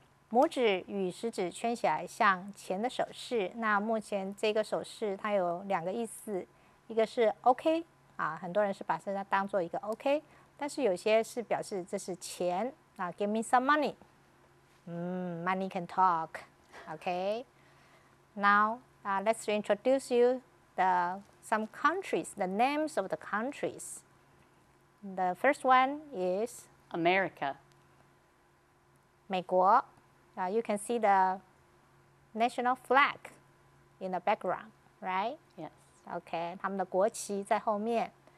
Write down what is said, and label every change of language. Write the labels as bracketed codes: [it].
[zh] 拇指与食指圈起来向前的手势。那目前这个手势它有2个意思，一个是 OK 很多人是把它当做一个 OK， 但是有些是表示这是钱 [en] give me some money. Money can talk. Okay. Now let's introduce you some countries, the names of the countries. The first one is America. 美国。 You can see the national flag in the background, right? Yes. [zh] Okay, 他们的国旗在后面。